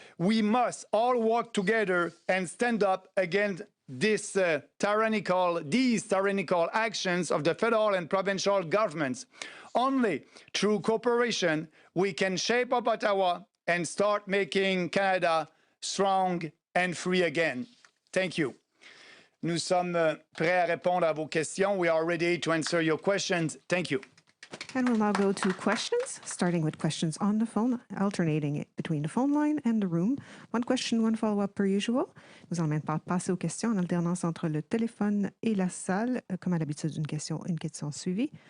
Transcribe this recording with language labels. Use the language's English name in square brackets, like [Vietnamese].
[English] We must all work together and stand up against these tyrannical actions of the federal and provincial governments. Only through cooperation we can shape up Ottawa and start making Canada strong and free again. Thank you. [French] Nous sommes prêts à répondre à vos questions. [English] We are ready to answer your questions. Thank you. And we'll now go to questions, starting with questions on the phone, alternating it between the phone line and the room. One question, one follow-up per usual. [French] Nous allons maintenant passer aux questions en alternance entre le téléphone et la salle. Comme à l'habitude, une question suivie.